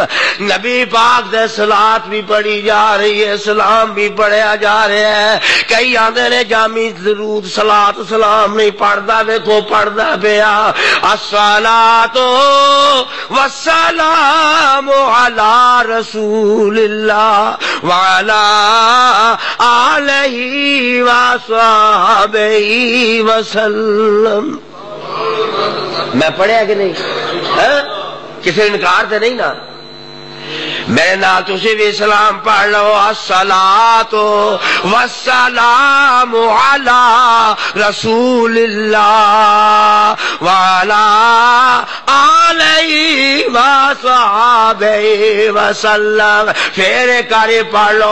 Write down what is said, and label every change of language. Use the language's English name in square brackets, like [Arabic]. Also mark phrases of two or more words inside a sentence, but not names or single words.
[Punjabi] نبی پاک دے صلاۃ بھی پڑھی جا رہی ہے، سلام بھی پڑھیا جا رہا ہے. کئی آندے نے جامع درود صلاۃ سلام نہیں پڑھدا، ویکھو پڑھدا پیا. [Arabic] الصلاۃ والسلام علی رسول اللہ وعلی آلہ وصحبہ وسلم. [Punjabi] میں پڑھیا کہ نہیں؟ کسی انکار تے نہیں نا؟ میرے نال تسی بھی سلام پڑھ لو. [Arabic] الصلاۃ والسلام علی رسول اللہ وعلی آلہ وصحبہ وسلم. [Punjabi] پھر کاری پڑھ لو.